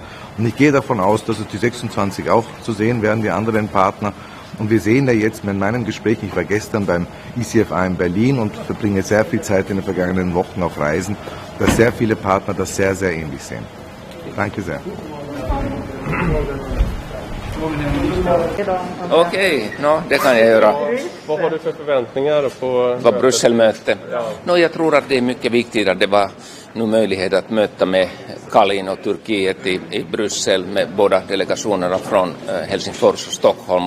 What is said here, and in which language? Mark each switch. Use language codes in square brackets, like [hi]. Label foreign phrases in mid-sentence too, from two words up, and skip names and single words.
[de] Und ich gehe davon aus, dass es die 26 auch zu sehen werden, die anderen Partner. Und wir sehen ja jetzt in meinem Gespräch, ich war gestern beim ICFA in Berlin und verbringe sehr viel Zeit in den vergangenen Wochen auf Reisen, dass sehr viele Partner das sehr, sehr ähnlich sehen. Danke sehr. [sv] Okej, det kan jag göra. Vad har du för förväntningar på Brysselmöte? Jag tror att det är mycket viktigt att det var nu möjlighet att möta med Kalin och Turkiet i Bryssel med båda delegationerna från Helsingfors och Stockholm.